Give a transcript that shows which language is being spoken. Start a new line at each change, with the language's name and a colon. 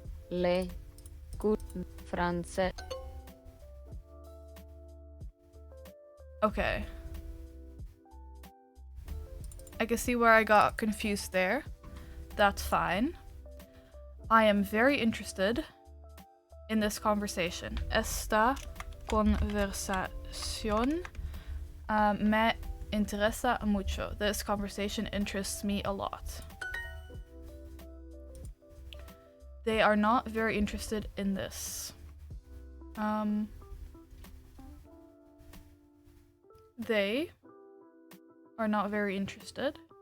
French: le cours français.
English: Okay. I can see where I got confused there. That's fine. I am very interested in this conversation.
Spanish: Esta conversación me interesa mucho.
English: This conversation interests me a lot. They are not very interested in this. They are not very interested.